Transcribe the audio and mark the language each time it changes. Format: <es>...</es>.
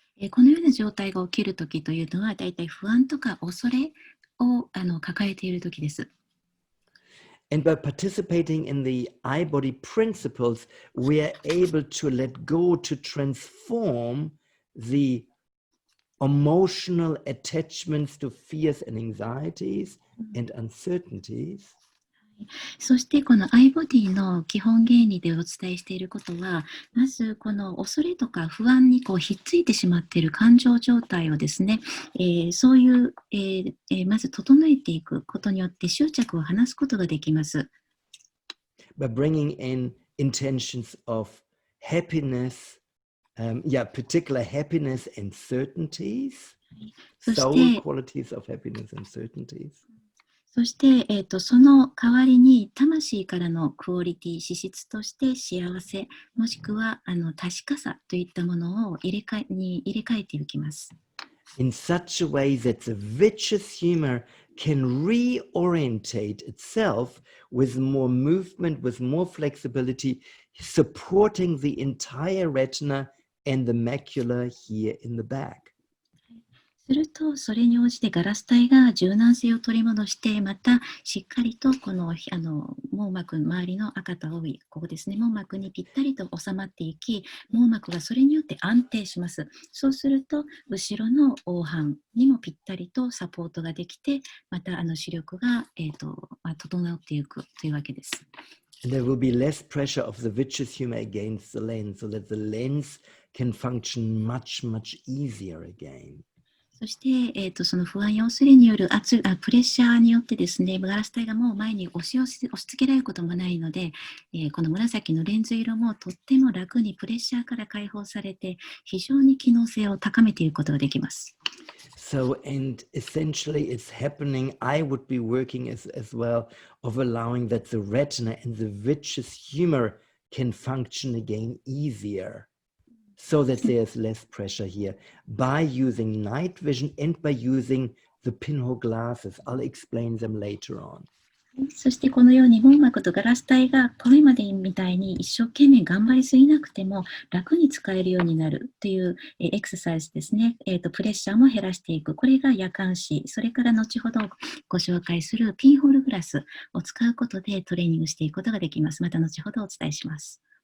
<ja>このような状態が起きるときというのは、だいたい不安とか恐れを抱えているときです。</ja> <en>And by participating in the eye body principles, we are able to let go, to transform the emotional attachments to fears and anxieties and uncertainties.</en> <ja>そしてこのアイボディの基本原理でお伝えしていることは、まずこの恐れとか不安にひっついてしまっている感情状態をですね、そういう、まず整えていくことによって執着を離すことができます。</ja> <en>By bringing in intentions of happiness, particular happiness and certainties, soul qualities of happiness and certainties.</en> <ja>そして、その代わりに魂からのクオリティ、資質として幸せ、もしくは確かさといったものを入れ替えていきます。</ja> <en>In such a way that the vitreous humor can reorientate itself with more movement, with more flexibility, supporting the entire retina and the macula here in the back.</en> <ja>すると、それに応じてガラス体が柔軟性を取り戻して、またしっかりとこの網膜の周りの赤と青い、ここですね、網膜にぴったりと収まっていき、網膜がそれによって安定します。そうすると、後ろの黄斑にもぴったりとサポートができて、また視力が、整っていくというわけです。</ja> <en>There will be less pressure of the vitreous humor against the lens, so that the lens can function much, much easier again.</en> <ja>そして、その不安要するによるプレッシャーによってですね、ガラス体がもう前に押し付けられることもないので、この紫のレンズ色もとっても楽にプレッシャーから解放されて、非常に機能性を高めていくことができます。</ja> <en>So, and essentially it's happening, I would be working as well, of allowing that the retina and the vitreous humor can function again easier. So that there's less pressure here by using night vision and by using the pinhole glasses. I'll explain them later on.</en> <ja>そしてこのように網膜とガラス体がこれまでみたいに一生懸命頑張りすぎなくても楽に使えるようになるというエクササイズですね。プレッシャーも減らしていく。これが夜間視。それから後ほどご紹介するピンホールグラスを使うことでトレーニングしていくことができます。また後ほどお伝えします。</ja>